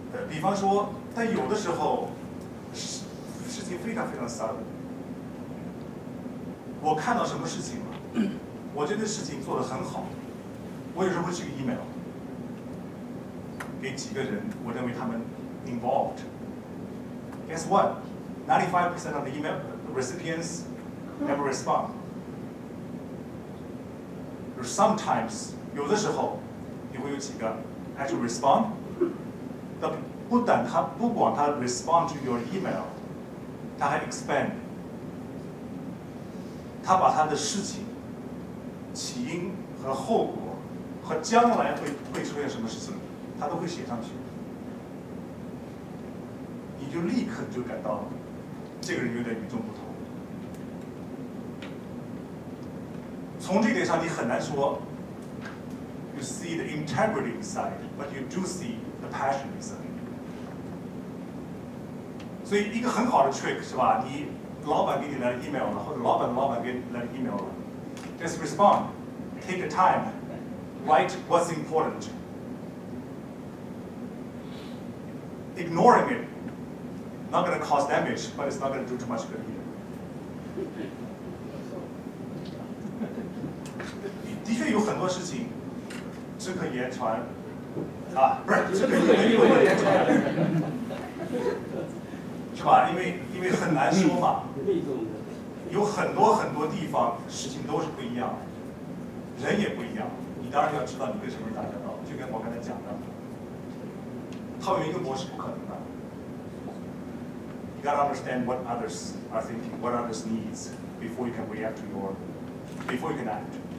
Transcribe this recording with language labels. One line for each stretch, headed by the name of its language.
Chinese: 比方说，但有的时候事情非常非常 sudden。我看到什么事情了，我觉得事情做得很好，我有时候会寄个 email 给几个人，我认为他们 involved.
English: Guess what? 95% of the email recipients never respond.
Chinese: Sometimes 有的时候你会有几个
English: actually respond，
Chinese: 但不管他
English: respond to your email，
Chinese: 他还 expand。他把他的事情起因和后果和将来会出现什么事情，他都会写上去，你就立刻就感到这个人有点与众不同。从这点上，你很难说
English: you see the integrity inside, but you do see the passion inside.
Chinese: 所以一个很好的 trick 是吧？你老板给你来 email 了，或者老板的老板给你来 email 了 ，
English: just respond, take the time, write what's important. Ignoring it, not going to cause damage, but it's not going to do too much good either.
Chinese: 的确有很多事情只可言传，不是只可言传。是吧？因为很难说嘛，有很多地方事情都是不一样的，人也不一样。你当然要知道你跟什么人打交道，就跟我刚才讲的，套用一个模式不可能的。
English: You gotta understand what others are thinking, what others needs before you can react before you can act.